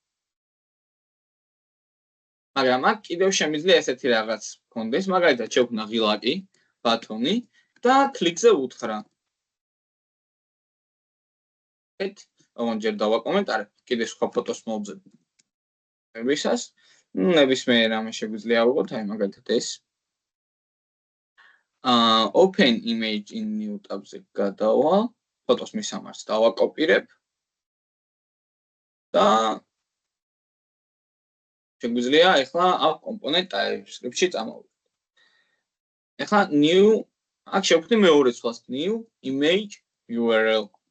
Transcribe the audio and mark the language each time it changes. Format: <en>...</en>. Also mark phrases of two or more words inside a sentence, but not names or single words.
<ka>მაგრამ აქ კიდევ შემიძლია ესეთი რაღაც გქონდეს, მაგალითად შევქმნა ღილაკი, ბათონი და კლიკზე უთხრა. ოღონდ ჯერ დავაკომენტარებ, კიდე სხვა ფოტოს მოვძებ. ვისას, ნებისმიერ რამე შეგვიძლია ავიღოთ, აი მაგალითად ეს.</ka> <en>Open image in new tab-ზე</en> <ka>გადავა, ფოტოს მისამართს დავაკოპირებ და შეგვიძლია ახლა ამ კომპონენტ TypeScript-ში წამოვიდეთ. ახლა new აქ შევქმნი მეორე ცვლას</ka> <en>new image URL.</en>